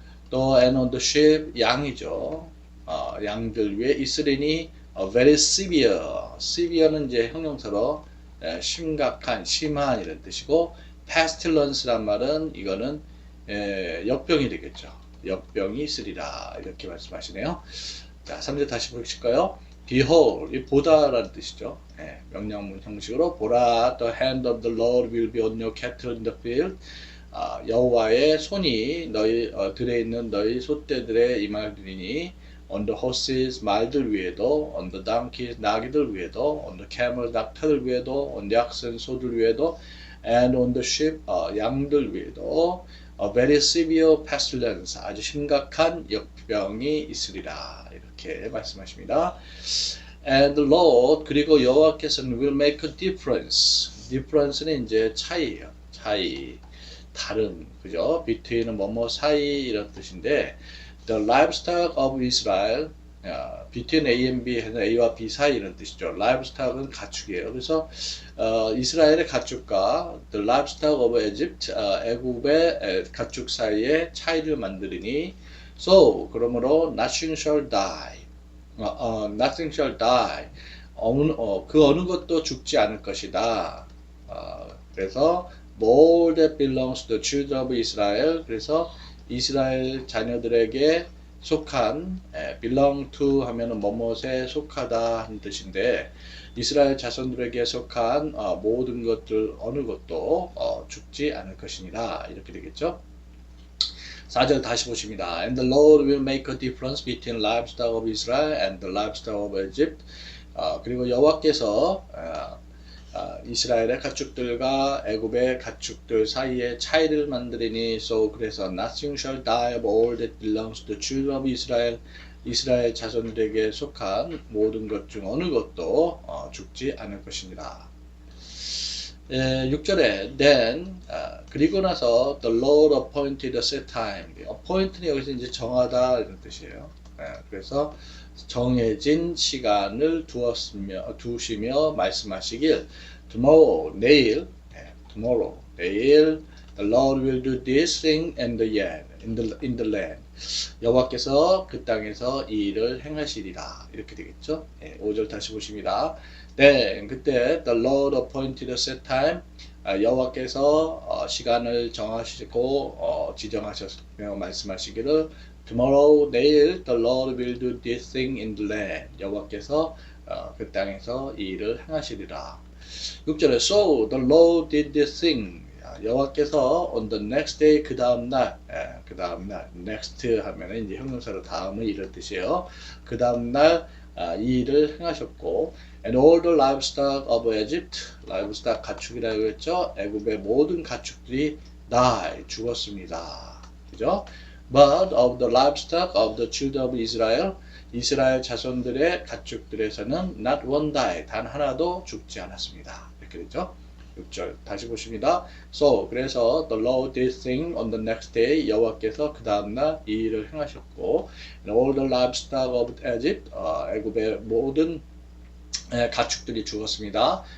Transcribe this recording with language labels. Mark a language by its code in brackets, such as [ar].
[en] 또 and on the sheep, [ko] 양이죠. 양들 위에 있으리니 [en] very severe. [ko] severe는 이제 형용사로 심각한, 심한 이런 뜻이고, pestilence란 말은 이거는 역병이 되겠죠. 역병이 있으리라. 이렇게 말씀하시네요. 자, 3절 다시 보실까요? [en] Behold, [ko] 이 보다라는 뜻이죠. 예, 명령문 형식으로 보라, [en] the hand of the Lord will be on your cattle in the field. [ko] 여호와의 손이 너희 들에 있는 너희 소떼들의 임하리니 [en] on the horses [ko] 말들 위에도, [en] on the donkeys [ko] 나귀들 위에도, [en] on the camels [ko] 낙타들 위에도, [en] on the oxen [ko] 소들 위에도, [en] and on the sheep [ko] 양들 위에도 [en] a very severe pestilence [ko] 아주 심각한 역병이 있으리라. 이렇게 말씀하십니다. [en] And the Lord [ko] 그리고 여호와께서는 [en] will make a difference. [ko] difference는 이제 차이예요. 차이, 다른, 그죠? between은 뭐뭐 사이 이런 뜻인데 [en] the livestock of Israel between A and B [ko] 해서 A와 B 사이 이런 뜻이죠. livestock은 가축이에요. 그래서 이스라엘의 가축과 [en] the livestock of Egypt [ko] 애굽의 가축 사이에 차이를 만들으니 so 그러므로 [en] nothing shall die nothing shall die [ko] 그 어느 것도 죽지 않을 것이다. 그래서 [en] all that belongs to the children of Israel [ko] 그래서 이스라엘 자녀들에게 속한 belong to 하면은 뭐뭇에 속하다 하는 뜻인데 이스라엘 자손들에게 속한 모든 것들 어느 것도 죽지 않을 것이니라 이렇게 되겠죠. 4절 다시 보십니다. [en] And the Lord will make a difference between livestock of Israel and the livestock of Egypt. [ko] 그리고 여호와께서 이스라엘의 가축들과 애굽의 가축들 사이에 차이를 만드리니 so 그래서 [en] nothing shall die of all that belongs to the children of Israel [ko] 이스라엘 자손들에게 속한 모든 것 중 어느 것도 죽지 않을 것입니다. 6절에 then 그리고 나서 [en] the Lord appointed a set time [ko] appoint는 여기서 이제 정하다 이런 뜻이에요. 그래서 정해진 시간을 두시며 말씀하시길 tomorrow 내일 tomorrow 내일 [en] the Lord will do this thing in the land [ko] 여호와께서 그 땅에서 이 일을 행하시리라 이렇게 되겠죠. 5절 다시 보십니다. 네, 그때 [en] the Lord appointed a set time [ko] 여호와께서 시간을 정하시고 지정하셨며 말씀하시기를 tomorrow 내일 [en] the Lord will do this thing in the land [ko] 여호와께서 그 땅에서 이 일을 행하시리라. 6절에 [en] so the Lord did this thing [ko] 여호와께서 [en] on the next day [ko] 그 다음 날 next 하면은 이제 형용사로 다음을 이런 뜻이에요. 그 다음 날 이 일을 행하셨고 [en] and all the livestock of Egypt [ko] livestock 가축이라고 했죠. 애굽의 모든 가축들이 die 죽었습니다. 그죠? [en] But of the livestock of the children of Israel [ko] 이스라엘 자손들의 가축들에서는 [en] not one die [ko] 단 하나도 죽지 않았습니다. 이렇게 되죠. 6절 다시 보십니다. [en] So 그래서 the Lord did thing on the next day [ko] 여호와께서 그 다음날 이 일을 행하셨고 [en] and all the livestock of Egypt [ko] 애굽의 모든 가축들이 죽었습니다.